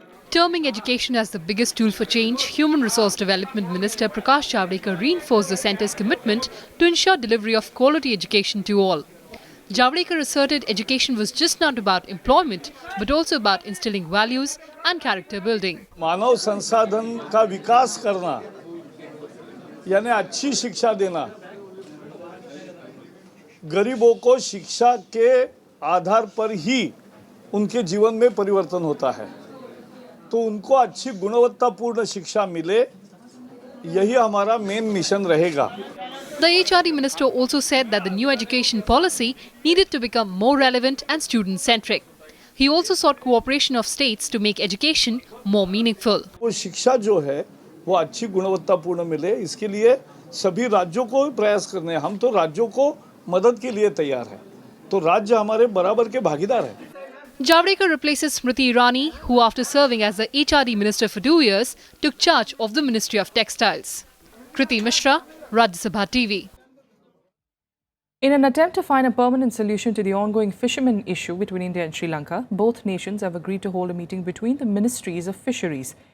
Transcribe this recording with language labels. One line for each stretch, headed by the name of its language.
English: Terming education as the biggest tool for change, Human Resource Development Minister Prakash Javadekar reinforced the centre's commitment to ensure delivery of quality education to all. Javadekar asserted education was just not about employment, but also about instilling values and character building.
Hindi: मानव संसाधन का विकास करना, यानी अच्छी शिक्षा देना, गरीबों को शिक्षा के आधार पर ही उनके जीवन में परिवर्तन होता है, तो उनको अच्छी गुणवत्तापूर्ण शिक्षा मिले, यही हमारा मेन मिशन रहेगा.
English: The HRD minister also said that the new education policy needed to become more relevant and student-centric. He also sought cooperation of states to make education more meaningful.
Hindi: वो शिक्षा जो है वो अच्छी गुणवत्तापूर्ण मिले, इसके लिए सभी राज्यों को प्रयास करने हैं. हम तो राज्यों को मदद के लिए तैयार हैं, तो राज्य हमारे बराबर के भागीदार हैं.
English: Javadekar replaces Smriti Irani, who after serving as the HRD Minister for 2 years, took charge of the Ministry of Textiles. Kriti Mishra, Rajya Sabha TV. In an attempt to find a permanent solution to the ongoing fishermen issue between India and Sri Lanka, both nations have agreed to hold a meeting between the Ministries of Fisheries.